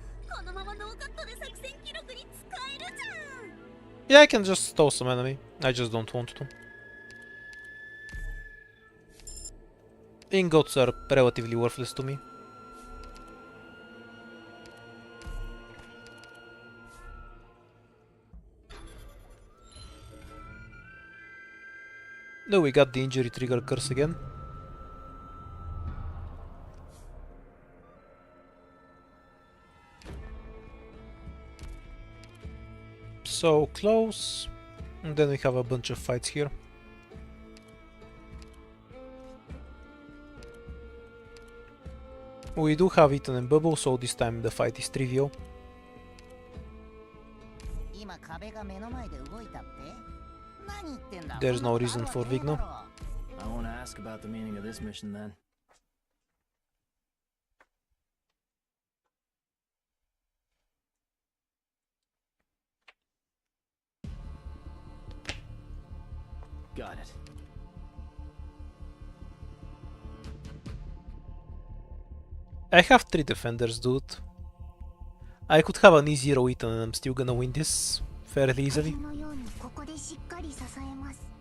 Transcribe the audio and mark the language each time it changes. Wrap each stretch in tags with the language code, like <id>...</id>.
<ja>このままノーカットで作戦記録に使えるじゃん。</ja> <en>Yeah, I can just stall some enemy. I just don't want to. Ingots are relatively worthless to me. No, we got the injury trigger curse again. So close. And then we have a bunch of fights here. We do have Ethan and Bubble, so this time the fight is trivial.</en> <ja>今壁が目の前で動いたって何言ってんだ</ja> <en>There's no reason for Vigno. I won't ask about the meaning of this mission then. Got it. I have 3 defenders, dude. I could have an E0 Ethan and I'm still gonna win this fairly easily.</en> <ja>のようにここでしっかり支えます。</ja>